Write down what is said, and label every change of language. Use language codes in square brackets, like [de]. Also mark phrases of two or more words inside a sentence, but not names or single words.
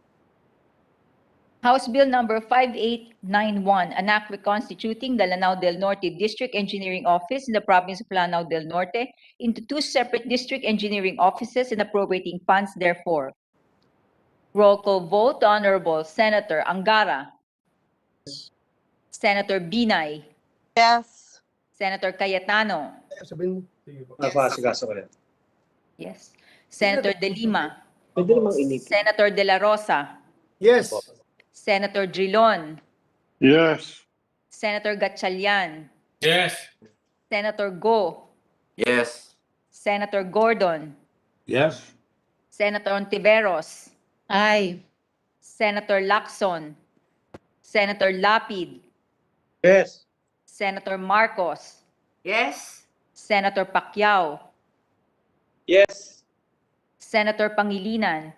[en] House Bill number 5891, an act reconstituting the Lanao del Norte District Engineering Office in the province of Lanao del Norte into two separate district engineering offices and appropriating funds therefore. Roll call vote, the Honorable Senator Angara. Senator Binay. Yes. Senator Cayetano. [tl] Sabihin mo. Napakasigaso ko rin. [en] Yes. Senator De Lima. [tl] Pwede namang inip. [en] Senator De La Rosa. Yes. Senator Drilon. Yes. Senator Gatchalian. Yes. Senator Go. Yes. Senator Gordon. Yes. Senator Ontiveros. Aye. Senator Lacson. Senator Lapid. Yes. Senator Marcos. Yes. Senator Pacquiao. Yes. Senator Pangilinan.